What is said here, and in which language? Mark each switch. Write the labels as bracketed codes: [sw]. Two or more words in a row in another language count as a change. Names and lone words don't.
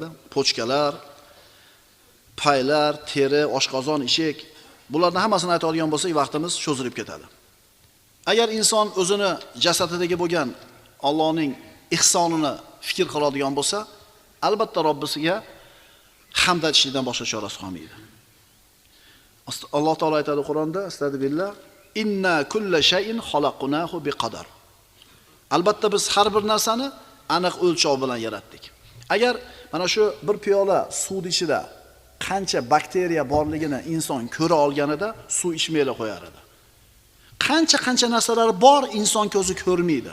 [uz] Pochkalar, paylar, teri, oshqozon, eshak, bularning hammasini aytadigan bo'lsak, vaqtimiz cho'zilib ketadi. Agar inson o'zini jasadidagi bo'lgan Allohning ihsonini fikr qiladigan bo'lsa, albatta Robbisiga hamd aytishdan boshqa chorasi qolmaydi. Alloh taolo aytadi Qur'onda, [ar] أستغفر الله إنا كل شيء خلقناه بقدر. [uz] Albatta biz har bir narsani aniq o'lchov bilan yaratdik. Agar mana shu bir piyola suv ichida qancha bakteriya borligini inson ko'ra olganida suv ichmayla qo'yar edi. Qancha narsalar bor, inson ko'zi ko'rmaydi.